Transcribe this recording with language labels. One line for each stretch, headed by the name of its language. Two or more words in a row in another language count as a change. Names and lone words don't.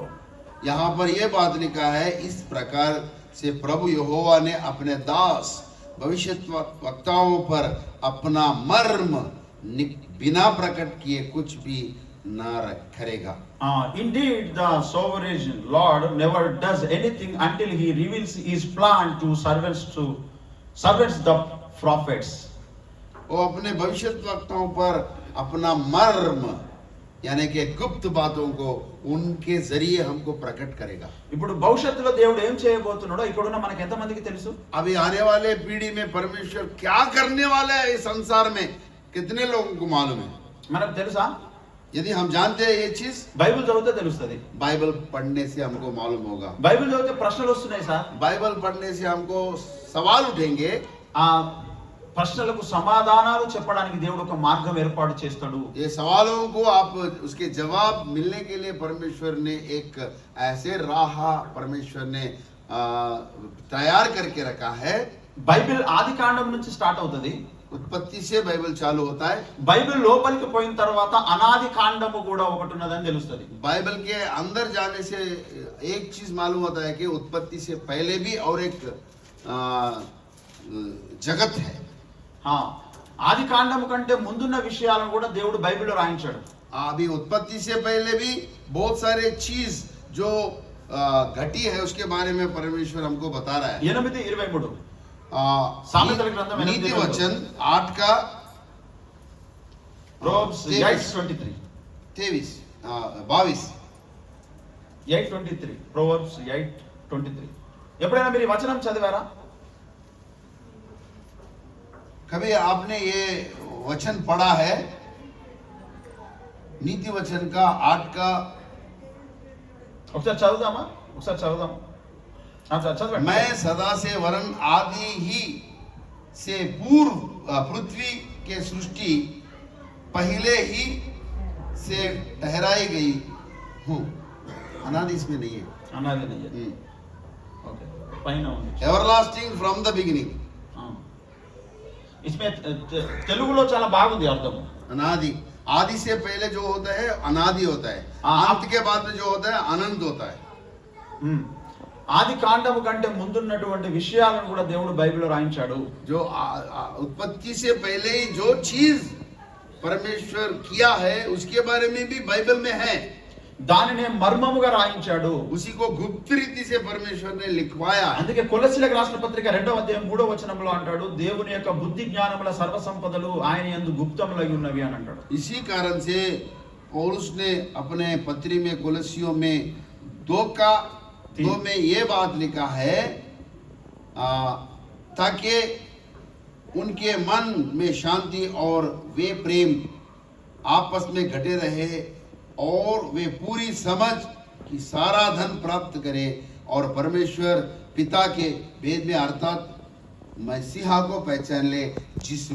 Hindi: यहाँ पर ये बात लिखा है, इस प्रकार से प्रभु यहोवा ने अपने दास भविष्य वक्ताओं पर अपना मर्म बिना प्रकट किए कुछ भी न करेगा.
English: Indeed, the sovereign Lord never does anything until he reveals his plan to servants the prophets.
Hindi: वो अपने भविष्य वक्ताओं पर अपना मर्म यानी कि गुप्त बातों को उनके जरिए हमको प्रकट करेगा.
Telugu: ఇప్పుడు భవిష్యత్తులో దేవుడు ఏం చేయబోతున్నాడో ఇక్కడున్న మనకి ఎంతమందికి తెలుసు?
Hindi: अभी आने वाले पीढ़ी में परमेश्वर क्या करने वाला है इस संसार में कितने लोगों को मालूम है?
Telugu: మనకు తెలుసా?
Hindi: यदि हम जानते हैं ये चीज,
Telugu: బైబిల్ చదివితే తెలుస్తుంది.
Hindi: बाइबल पढ़ने से हमको मालूम होगा.
Telugu: బైబిల్ చదివితే ప్రశ్నలు వస్తున్నాయి సార్.
Hindi: बाइबल पढ़ने से हमको सवाल उठेंगे.
Telugu: ఆ ప్రశ్నలకు సమాధానాలు చెప్పడానికి దేవుడు ఒక మార్గం ఏర్పాటు చేస్తాడు.
Hindi: ये सवालों को आप उसके जवाब मिलने के लिए परमेश्वर ने एक ऐसे राह परमेश्वर ने तैयार करके रखा है.
Telugu: బైబిల్ ఆది కాండం నుంచి స్టార్ట్ అవుతుంది.
Hindi: उत्पत्ति से बाइबल चालू होता है.
Telugu: బైబిల్ లోపలికి పోయిన తర్వాత అనాది కాండము కూడా ఒకటి ఉన్నదని తెలుస్తుంది.
Hindi: बाइबल के अंदर जाने से एक चीज मालूम होता है कि उत्पत्ति से पहले भी और एक जगत है.
Telugu: ఆది కాండము కంటే ముందున్న విషయాలను కూడా దేవుడు బైబిల్లో రాయించాడు.
Hindi: अभी उत्पत्ति से पहले भी बहुत सारे चीज जो घटी है उसके बारे में परमेश्वर हमको बता रहा है.
Telugu: 8:23 సామెతల గ్రంథం
Hindi: नीति वचन 8 का
Telugu: Proverbs 8:23 8:23 Proverbs 8:23 ఎప్పుడైనా మీరు ఈ వచనం చదివారా?
Hindi: कभी आपने ये वचन पढ़ा है? नीति वचन का 8 का
Telugu: ఒకసారి చదువుదామా? చదవండి.
Hindi: मैं सदा से वरन आदि ही से पूर्व पृथ्वी के सृष्टि पहले ही से ठहराई गई हूँ. अनादि इसमें नहीं है. అనాది नहीं है. ओके,
Telugu: పైన ఉంది.
English: everlasting from the beginning.
Telugu: इसमें తెలుగులో చాలా బాగుంది అర్థం.
Hindi: अनादि, आदि से पहले जो होता है अनादि होता है. अंत के बाद में जो होता है अनंत होता है.
Telugu: ఆది కాండము కంటే ముందున్నటువంటి విషయాలను కూడా దేవుడు బైబిల్లో రాయించాడు.
Hindi: जो उत्पत्ति से पहले ही जो चीज परमेश्वर किया है उसके बारे में भी बाइबल में है.
Telugu: దానినే మర్మముగా రాయించాడు.
Hindi: उसी को गुप्त रीति से परमेश्वर ने लिखवाया.
Telugu: అందుకే కొలస్సీలకు రాసిన పత్రిక 2వ అధ్యాయం 3వ వచనంలో అంటాడు, దేవుని యొక్క బుద్ధి జ్ఞానముల సర్వ సంపదలు ఆయన యందు గుప్తములై ఉన్నవి అని అంటాడు.
Hindi: इसी कारण से पौलुस ने अपने पत्री में कोलोसियों में 2 में ये बात लिखा है, ताकि उनके मन में शांति और वे प्रेम आपस में घटे रहे और वे पूरी समझ कि सारा धन प्राप्त करे और परमेश्वर पिता के भेद में अर्थात मसीहा को पहचान ले, जिस